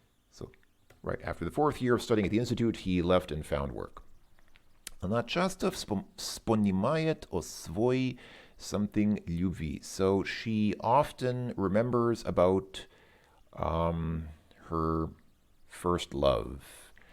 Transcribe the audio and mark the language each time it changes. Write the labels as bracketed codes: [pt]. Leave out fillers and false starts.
[en] So, right after the fourth year of studying at the institute, he left and found work. [ru] Она часто вспоминает о своей something любви. [en] So she often remembers about her first love.